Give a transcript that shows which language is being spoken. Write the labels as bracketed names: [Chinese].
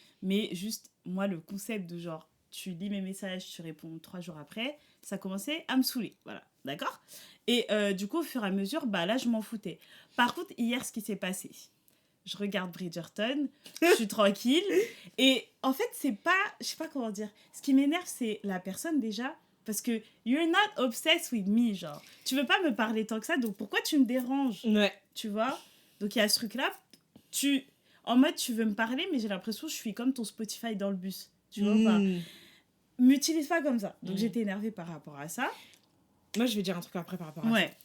[French] Mais juste, moi, le concept de genre, tu lis mes messages, tu réponds 3 jours après, ça commençait à me saouler. Voilà, d'accord? Et du coup, au fur et à mesure, bah là, je m'en foutais. Par contre, hier, ce qui s'est passé, je regarde Bridgerton, je suis tranquille. Et en fait, c'est pas... Je sais pas comment dire. Ce qui m'énerve, c'est la personne déjà... Parce que [English] you're not obsessed with me, genre. [French] Tu veux pas me parler tant que ça, donc pourquoi tu me déranges? Ouais. Tu vois? Donc il y a ce truc-là. En mode, tu veux me parler, mais j'ai l'impression que je suis comme ton Spotify dans le bus. Tu vois pas? M'utilise pas comme ça. Donc j'étais énervée par rapport à ça. Moi, je vais dire un truc après par rapport à ça.